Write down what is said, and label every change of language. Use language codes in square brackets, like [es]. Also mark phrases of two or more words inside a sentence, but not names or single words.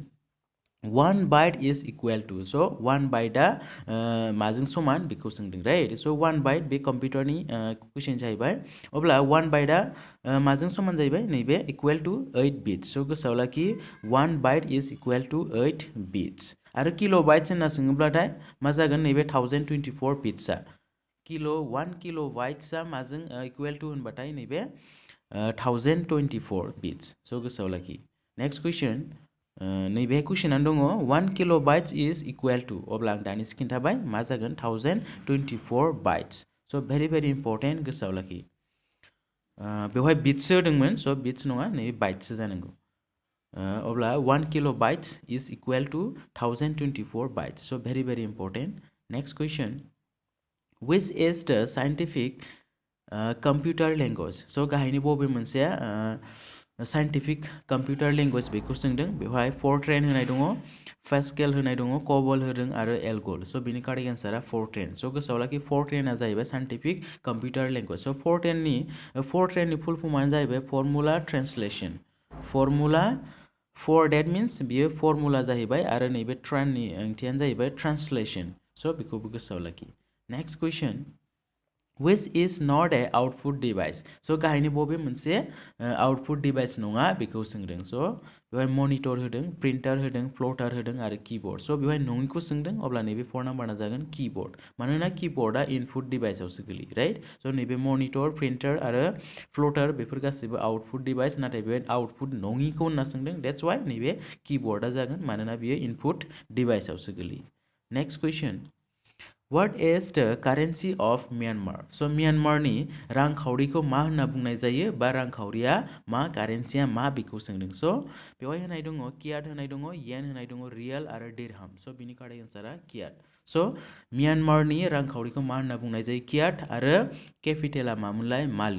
[brx] 1 [en] byte is equal to [brx] स' 1 बाइटआ माजों समान बेखौ सोंदों राइट स' 1 बाइट बे कम्पिउटारनि कुइसन जाहैबाय अब्ला 1 बाइटआ माजों समान जाहैबाय नैबे [en] equal to 8 bits [brx] स' गोसोआव लाखि 1 [en] byte is equal to 8 bits [brx] आरो किल' बाइट्स होनना सोङोब्लाथाय मा जागोन नैबे 1024 बिट्सआ 1 किल' बाइट्सआ माजों [en] equal to [brx] होनबाथाय नैबे 1024 bits. So गोसोआव लाखि. [en] Next question. [brx] नैबे कुइसनानो दङ 1 [en] kilobytes is equal to [brx] अब्ला आं दानिसो खिन्थाबाय मा जागोन 1024 bytes. [en] So very very important [brx] गोसोआव लाखि. बेवहाय बिट्स होदोंमोन स' बिट्स नङा नै बाइट्स जानांगौ. [en] अब्ला 1 kilobytes is equal to 1024 bytes. So very very important. Next question. Which is the scientific computer language? [brx] So गाहायनि बबे मोनसे [en] scientific computer language [brx] बेखौ सोंदों. बेवहाय फर्ट्रेन होनाय दङ, पास्केल होनाय दङ, कबल होदों आरो एल्गल. स' बिनि [en] correct answer [brx] फर्ट्रेन. स' गोसोआव लाखि फर्ट्रेना जाहैबाय [en] scientific computer language. [brx] स' फर्ट्रेननि फुल फर्मानो जाहैबाय [en] formula translation. formula for that means [brx] बियो फर्मुला जाहैबाय आरो नैबे ट्रेननि ओंथियानो जाहैबाय ट्रान्सलेसन. स' बेखौबो गोसोआव लाखि. [en] next question. Which is not a output device? [brx] So गाहायनि बबे मोनसे [en] output device [brx] नङा बेखौ सोंदों. स' बेवहाय मनिटर होदों, प्रिन्टार होदों, प्लटार होदों आरो कीबोर्ड. स' बेवहाय नङिखौ सोंदों. अब्ला नैबे 4 नाम्बारा जागोन कीबोर्ड. मानोना कीबोर्डआ [en] input device [brx] गोलैयो, राइट? स' नैबे मनिटर, प्रिन्टार आरो प्लटार बेफोर गासैबो [en] output device, [brx] नाथाय बेवहाय आउटपुट नङिखौ होनना सोंदों. [en] that's why [brx] नैबे कीबोर्डआ जागोन मानोना बियो [en] input device [brx] गोलैयो. [en] next question. What is the currency of Myanmar? [brx] So म्यानमारनि रांखावरिखौ मा होनना बुंनाय जायो बा रांखावरिया मा कारेन्सिया मा बेखौ सोंदों. स' बेवहाय होनाय दङ कियाट होनाय दङ, येन होनाय दङ, रियेल आरो दिरहाम. स' बिनि [en] correct answer [brx] कियाट. स' म्यानमारनि रांखावरिखौ मा होनना बुंनाय जायो कियाट आरो केपिटेला मामोनलाय मालि.